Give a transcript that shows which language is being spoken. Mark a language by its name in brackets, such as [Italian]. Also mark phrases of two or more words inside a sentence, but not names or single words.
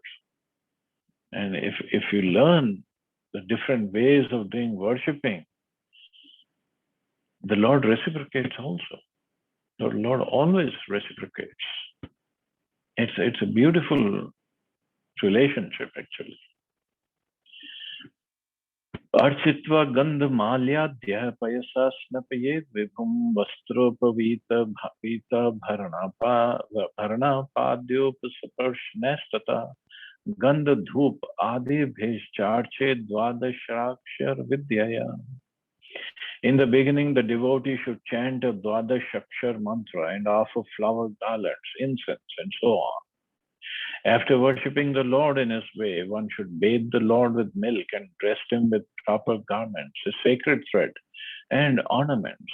[English] And if you learn the different ways of doing worshipping, the Lord reciprocates also. The Lord always reciprocates. It's a beautiful relationship, actually. [Sanskrit] अर्चित्वा गन्ध माल्याद्य पयसा स्नापयेत् विभुम् वस्त्रोपवीत भावित भरण पाद्योपस्पर्शनेस्तत गन्ध धूप आदि भिश्चर्चे द्वादशाक्षर विद्यया. [English] In the beginning, the devotee should chant a Dwadashakshar mantra and offer flower garlands, incense, and so on. After worshipping the Lord in his way, one should bathe the Lord with milk and dress him with proper garments, a sacred thread, and ornaments.